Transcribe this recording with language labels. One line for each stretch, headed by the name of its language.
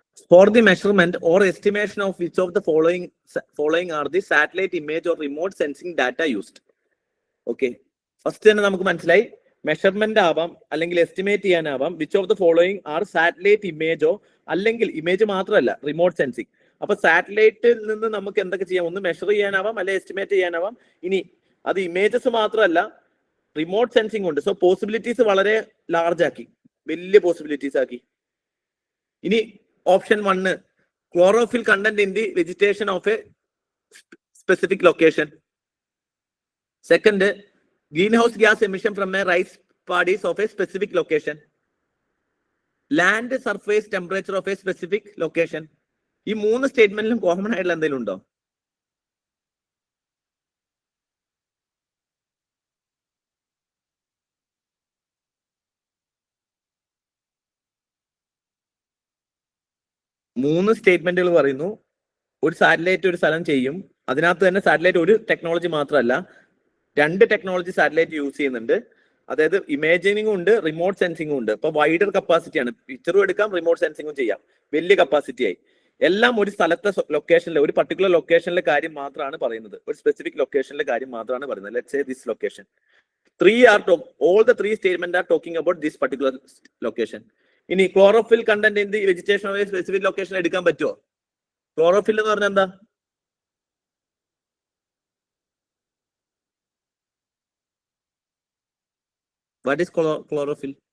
English: For the measurement or estimation of which of the following are the satellite image or remote sensing data used. Okay.
Malayalam: First തന്നെ നമുക്ക് മനസ്സിലായി, measurement ആവാം അല്ലെങ്കിൽ estimate ചെയ്യാനാവാം.
English: which of the following are satellite ഇമേജോ,
Malayalam: അല്ലെങ്കിൽ image മാത്രമല്ല remote sensing. അപ്പൊ സാറ്റലൈറ്റിൽ നിന്ന് നമുക്ക് എന്തൊക്കെ ചെയ്യാം? ഒന്ന് മെഷർ ചെയ്യാനാവാം, അല്ലെങ്കിൽ എസ്റ്റിമേറ്റ് ചെയ്യാനാവാം. ഇനി അത് ഇമേജസ് മാത്രമല്ല, റിമോട്ട് സെൻസിങ് ഉണ്ട്. സോ പോസിബിലിറ്റീസ് വളരെ ലാർജ് ആക്കി, വലിയ പോസിബിലിറ്റീസ് ആക്കി. ഇനി option 1,
English: chlorophyll content in the vegetation of a specific location. Second, greenhouse gas emission from a rice paddies of a specific location. Land surface temperature of a specific location.
Malayalam: ഈ മൂന്ന് സ്റ്റേറ്റ്മെന്റിലും common ആയിട്ടുള്ള എന്തെങ്കിലും ഉണ്ടോ? മൂന്ന് സ്റ്റേറ്റ്മെന്റുകൾ പറയുന്നു. ഒരു സാറ്റലൈറ്റ് ഒരു സ്ഥലം ചെയ്യും. അതിനകത്ത് തന്നെ സാറ്റലൈറ്റ് ഒരു ടെക്നോളജി മാത്രമല്ല, 2 ടെക്നോളജി സാറ്റലൈറ്റ് യൂസ് ചെയ്യുന്നുണ്ട്. അതായത് ഇമേജിനിങ്ങും ഉണ്ട്, റിമോട്ട് സെൻസിങ്ങും ഉണ്ട്. ഇപ്പൊ വൈഡർ കപ്പാസിറ്റിയാണ്. പിക്ചറും എടുക്കാം, റിമോട്ട് സെൻസിങ്ങും ചെയ്യാം. വലിയ കപ്പാസിറ്റി ആയി. എല്ലാം ഒരു സ്ഥലത്തെ ലൊക്കേഷനിലെ, ഒരു പർട്ടിക്കുലർ ലൊക്കേഷനിലെ കാര്യം മാത്രമാണ് പറയുന്നത്. ഒരു സ്പെസിഫിക് ലൊക്കേഷനിലെ കാര്യം മാത്രമാണ് പറയുന്നത്.
English: Let's say this location. all the 3 statements are talking about this particular location.
Malayalam: ഇനി chlorophyll content in the vegetation of A specific location എടുക്കാൻ പറ്റുമോ? ക്ലോറോഫിൽ എന്ന് പറഞ്ഞാൽ എന്താ?
English: What is chlorophyll?